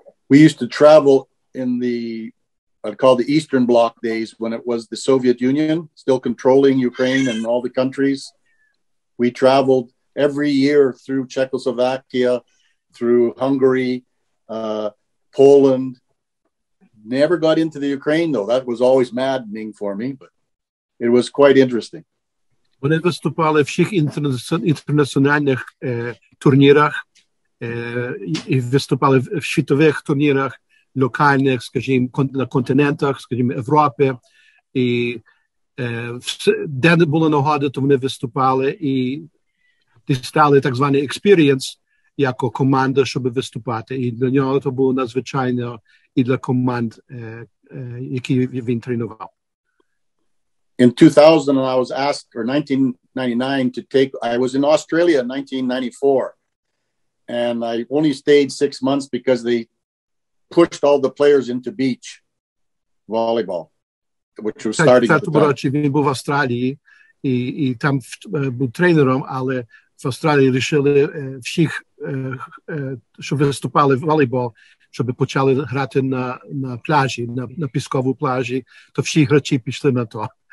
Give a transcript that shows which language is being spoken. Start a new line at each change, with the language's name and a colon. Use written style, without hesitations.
English: We used to travel in the, I'd call the Eastern Bloc days, when it was the Soviet Union, still controlling Ukraine and all the countries. We traveled every year through Czechoslovakia, through Hungary, Poland. Never got into the Ukraine, though. That was always maddening for me, but it was quite interesting.
Ukrainian: Вони виступали в всіх інтернаціональних турнірах, і виступали в світових турнірах, локальних, скажімо, на континентах, скажімо, Європи. І де не було нагоди, то вони виступали і дістали так званий experience, як команда, щоб виступати. І для нього це було надзвичайно і для команд, які він тренував.
English: In 2000, I was asked, or 1999, to take, I was in Australia in 1994, and I only stayed 6 months because they pushed all the players into beach volleyball, which was starting at the time.
Ukrainian: Він був в Австралії, і там був тренером, але в Австралії вирішили всіх, що виступали в волейбол, щоб почали грати на пляжі, на пісковому пляжі, то всі гравці пішли на то.